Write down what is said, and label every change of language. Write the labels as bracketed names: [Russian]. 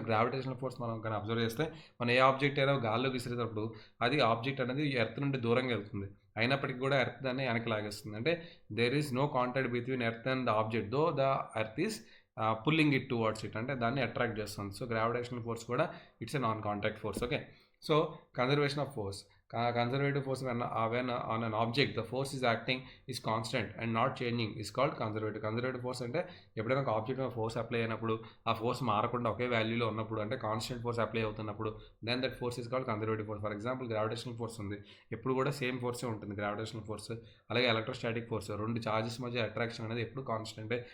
[Telugu] Gravitational force మనం కానీ observe చేస్తే మనం ఏ ఆబ్జెక్ట్ అయినా గాల్లో విసిరేటప్పుడు అది ఆబ్జెక్ట్ అనేది ఎర్త్ నుండి దూరంగా వెళ్తుంది, అయినప్పటికీ కూడా ఎర్త్ దాన్ని వెనక్కి లాగేస్తుంది. [English] అంటే there is no contact between earth and the object, though the earth is pulling it towards it, అంటే దాన్ని attract చేస్తుంది. [Telugu] సో గ్రావిటేషనల్ ఫోర్స్ కూడా [English] It's a non contact force. Okay, so conservation of force. Conservative force when on an object the force is acting is constant and not changing is called conservative. [Telugu] Conservative force అంటే ఎప్పుడైనా ఒక object మీద force apply అయినప్పుడు ఆ force మారకుండా ఒకే వాల్యూలో ఉన్నప్పుడు, అంటే constant force apply అవుతున్నప్పుడు [English] Then that force is called conservative force. [Telugu] For example gravitational force ఉంది, ఎప్పుడు కూడా సేమ్ ఫోర్సే ఉంటుంది గ్రావిటేషనల్ ఫోర్స్. అలాగే ఎలక్ట్రోస్టాటిక్ ఫోర్స్, రెండు చార్జెస్ మధ్య అట్రాక్షన్ అనేది ఎప్పుడు కాన్స్టెంట్.